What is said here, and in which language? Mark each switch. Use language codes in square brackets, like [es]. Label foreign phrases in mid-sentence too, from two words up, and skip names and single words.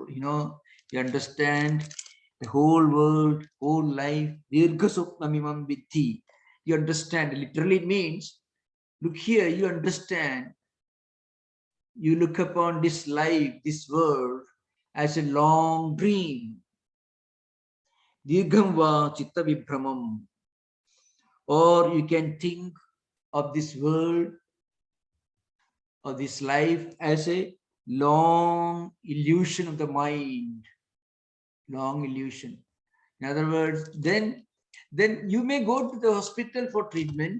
[en] You understand the whole world, whole life. [sa] दीर्घ स्वप्नमिमम् विधि. [en] You understand, literally means, look here, you understand. You look upon this life, this world, as a long dream. [sa] दीर्घं वा चित्त विभ्रमम्. [en] Or you can think of this world or this life as a long illusion of the mind. Long illusion. In other words, then you may go to the hospital for treatment.